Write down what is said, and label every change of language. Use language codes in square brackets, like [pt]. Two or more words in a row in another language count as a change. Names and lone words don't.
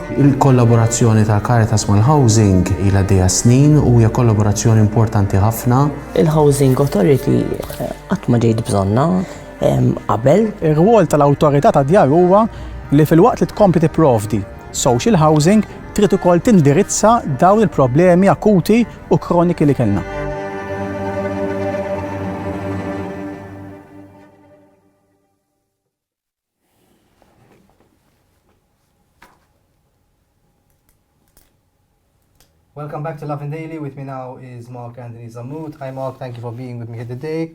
[mt] Il-kollaborazzjoni ta' Caritas mal-Housing ilha dejja snin u hija kollaborazzjoni importanti ħafna. Il-Housing Authority qatt ma ġejt bżonna qabel. Ir-rwol tal-awtorità tad-djar huwa li fil-waqt li tkompli tipprovdi [en] social housing [mt] trid ukoll tindirizza dawn il-problemi akuti u kroniki li kellna. [en] Welcome back to Lovin Daily. With me now is Mark Anthony Sammut. Hi Mark, thank you for being with me here today.